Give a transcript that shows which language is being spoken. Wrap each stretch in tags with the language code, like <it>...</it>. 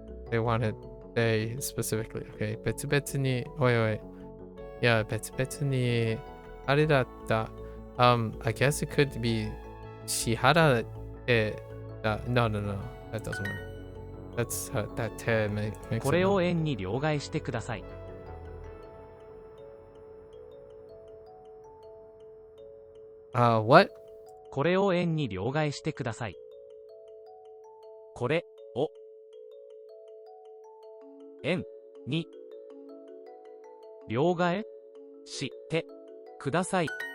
<en>They wanted they specifically. Okay. 別々に wait.</en> <ja>Yeah, 別々にあれだった。</ja> <en>I guess it could be 支払って No. That doesn't work. That's that makes</en> <ja>これを円に両替してください。</ja> <en>what?</en> <ja>これを円に両替してください。これを円に両替してください。</ja>